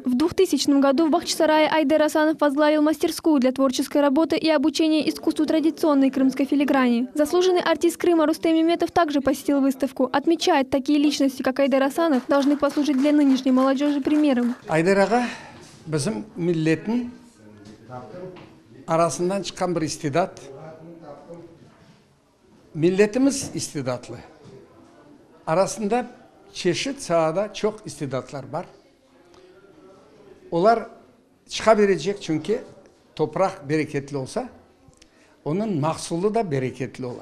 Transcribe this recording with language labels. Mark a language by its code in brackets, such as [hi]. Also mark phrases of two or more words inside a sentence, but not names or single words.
[ru] В 2000 году в Бахчисарае Айдер Асанов возглавил мастерскую для творческой работы и обучения искусству традиционной крымской филиграни. Заслуженный артист Крыма Рустем Иметов также посетил выставку. Отмечает, такие личности, как Айдер Асанов, должны послужить для нынешней молодежи примером. [crh] Айдерага bizim milletin arasından çıkan bir istidat. Milletimiz istidatlı. Arasında çeşit sahada çok istidatlar var. Onlar çıkabilecek çünkü toprak bereketli olsa onun mahsulü da bereketli ola.